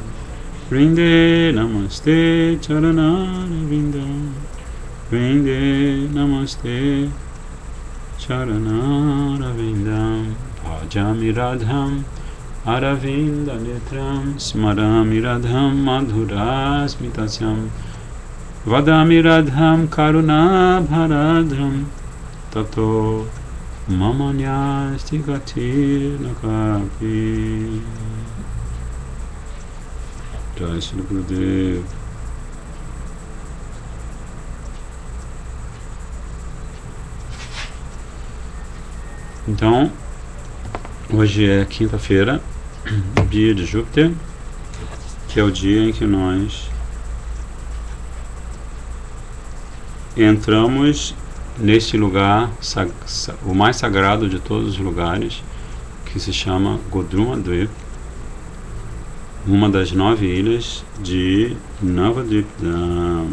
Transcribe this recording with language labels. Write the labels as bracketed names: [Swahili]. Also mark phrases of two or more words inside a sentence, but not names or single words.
[Sanskrit] Vrinde Namaste Charanara Vindam Vrinde Namaste Charanara Vindam Bhajami Radham Aravinda Netram Smarami Radham Madhurasmitasyam Vadami Radham Karuna Bharadram Tato Mamanyasti Gatir Nakapi. Jai Shri Gurudev. [Portuguese] Então, hoje é quinta-feira, dia de Júpiter, que é o dia em que nós entramos neste lugar, o mais sagrado de todos os lugares, que se chama Godruma-dvip, uma das 9 ilhas de Navadvipdam.